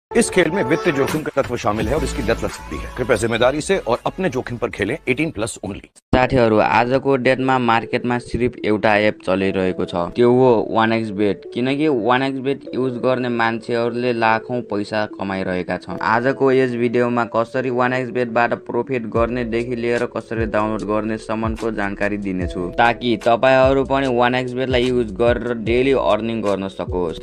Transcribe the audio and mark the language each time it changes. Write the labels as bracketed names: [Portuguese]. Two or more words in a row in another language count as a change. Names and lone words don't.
[Hindi] इस खेल में वित्तीय जोखिम का तत्व शामिल है और इसकी लत लग सकती है। कृपया जिम्मेदारी से और अपने जोखिम पर खेलें। 18+ ओनली। [Nepali] साथीहरु, आजको डेटमा मार्केटमा सिर्फ एउटा एप चलिरहेको छ, त्यो हो 1xbet। किनकि 1xbet युज गर्ने मान्छेहरूले लाखौं पैसा कमाइरहेका छन्। आजको यस भिडियोमा कसरी 1xbet बाट प्रॉफिट गर्ने देखि लिएर कसरी डाउनलोड गर्ने सम्मको जानकारी दिनेछु, ताकि तपाईहरु पनि 1xbet लाई युज गरेर [English] daily earning [Nepali] गर्न सकोस्।